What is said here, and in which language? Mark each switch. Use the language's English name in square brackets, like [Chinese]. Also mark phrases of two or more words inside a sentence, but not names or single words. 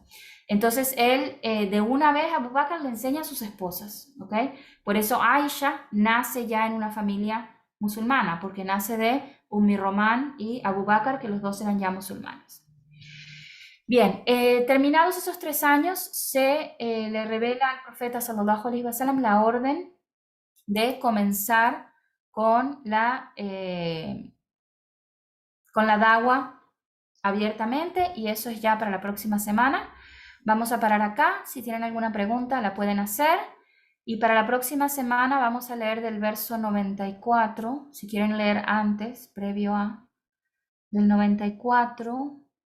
[Spanish] Entonces él, de una vez, Abu Bakr le enseña a sus esposas. ¿Okay? Por eso Aisha nace ya en una familia musulmana, porque nace de Román y Abu Bakr, que los dos eran ya musulmanes. Bien, terminados esos 3 años, se le revela al profeta [Arabic] صلى الله عليه وسلم [Spanish] la orden de comenzar con la da'wa abiertamente, y eso es ya para la próxima semana. Vamos a parar acá. Si tienen alguna pregunta la pueden hacer, y para la próxima semana vamos a leer del verso 94, si quieren leer antes, previo a, del 94.